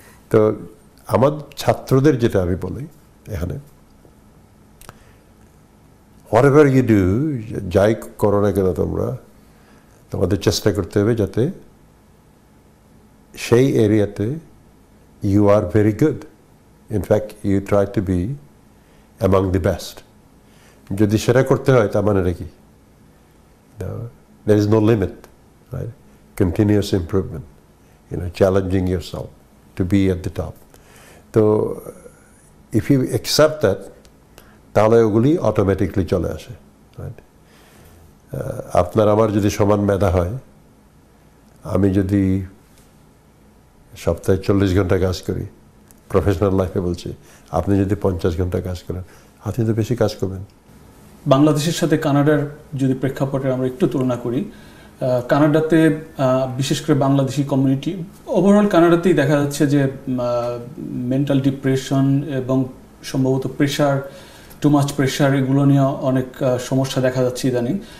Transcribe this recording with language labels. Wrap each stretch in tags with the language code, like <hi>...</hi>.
<bn>তো আমার ছাত্রদের যেটা আমি বলি এখানে,</bn> <en>whatever you do,</en> <bn>যাই করো না কেন তোমরা, তোমাদের চেষ্টা করতে হবে যাতে সেই এরিয়াতে</bn> <en>You are very good. In fact you try to be among the best.</en> <bn>যদি সেটা করতে হয়, তার মানে কি,</bn> <en>there is no limit, right? Continuous improvement, challenging yourself to be at the top. So if you accept that,</en> <bn>তাহলে ওগুলি automatically চলে আসে। আপনার আমার যদি সমান মেধা হয়, আমি যদি সপ্তাহে 40 ঘন্টা কাজ করি, প্রফেশনাল লাইফে বলছি, আপনি যদি 50 ঘন্টা কাজ করেন, আপনি তো বেশি কাজ করবেন। বাংলাদেশের সাথে কানাডার যদি প্রেক্ষাপটে আমরা একটু তুলনা করি, কানাডাতে বিশেষ করে বাংলাদেশি কমিউনিটি, ওভারঅল কানাডাতেই দেখা যাচ্ছে যে মেন্টাল ডিপ্রেশন এবং সম্ভবত প্রেশার,</bn> <en>too much pressure,</en> <bn>এগুলো নিয়ে অনেক সমস্যা দেখা যাচ্ছে ইদানিং।</bn>